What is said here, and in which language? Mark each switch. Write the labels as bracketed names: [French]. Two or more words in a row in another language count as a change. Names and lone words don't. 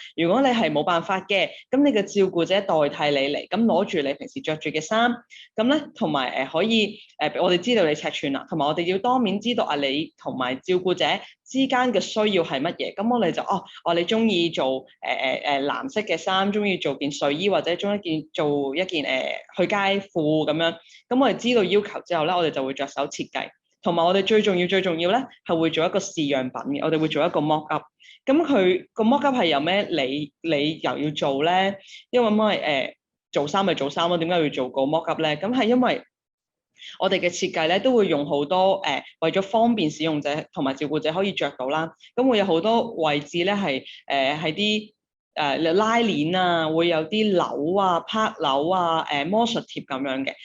[Cantonese] 如果你係冇辦法嘅，咁你嘅照顧者代替你嚟，咁攞住你平時着住嘅衫，咁咧同埋可以我哋知道你尺寸啦，同埋我哋要當面知道你同埋照顧者之間嘅需要係乜嘢。咁我哋就你中意做藍色嘅衫，中意做件睡衣，或者做一件去街褲咁樣。咁我哋知道要求之後咧，我哋就會着手設計，同埋我哋最重要咧係會做一個試樣品嘅，我哋會做一個 [English] mock up。 [Cantonese] 咁佢個 [English] mock up [Cantonese] 係有咩理由要做咧？因為做衫咪做衫咯，點解要做個 [English] mock up [Cantonese] 咧？咁係因為我哋嘅設計咧都會用好多為咗方便使用者同埋照顧者可以着到啦，咁會有好多位置咧係啲拉鏈啊，會有啲鈕啊、拍鈕啊、魔術貼咁樣嘅。